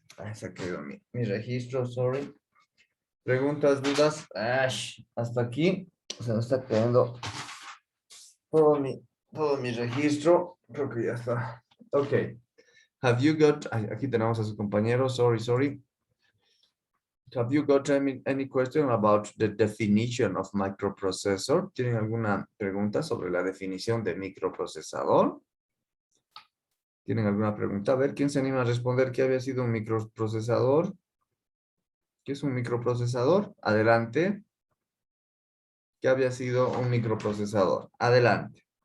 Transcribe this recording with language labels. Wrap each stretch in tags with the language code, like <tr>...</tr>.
<es>Esa quedó mi registro, sorry. Preguntas, dudas. Hasta aquí se me está quedando todo mi registro. Creo que ya está. Ok.</es> <en>Have you got,</en> <es>aquí tenemos a su compañero, sorry.</es> <en>Have you got any question about the definition of microprocessor?</en> <es>¿Tienen alguna pregunta sobre la definición de microprocesador? ¿Tienen alguna pregunta? A ver, ¿quién se anima a responder qué había sido un microprocesador? ¿Qué es un microprocesador? Adelante. ¿Qué había sido un microprocesador? Adelante.</es>